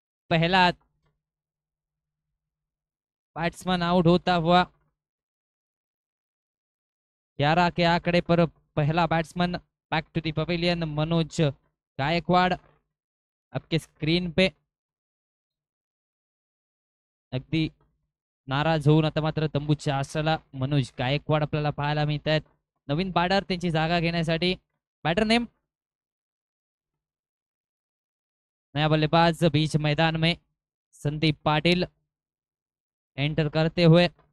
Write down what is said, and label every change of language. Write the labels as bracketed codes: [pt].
[hi] पहला batsman out होता हुआ 11 के आंकड़े पर पहला batsman [en] back to the pavilion [hi] Manoj Gaekwad आपके स्क्रीन पे. [mr] अगदी नाराज होऊन आता मात्र तंबूच्या आसराला मनोज गायकवाड आपल्याला पाहायला मिळत आहेत. नवीन बॅटर त्यांची जागा घेण्यासाठी. [hi] बैटर नेम नया बल्लेबाज बीच मैदान में संदीप पाटिल एंटर करते हुए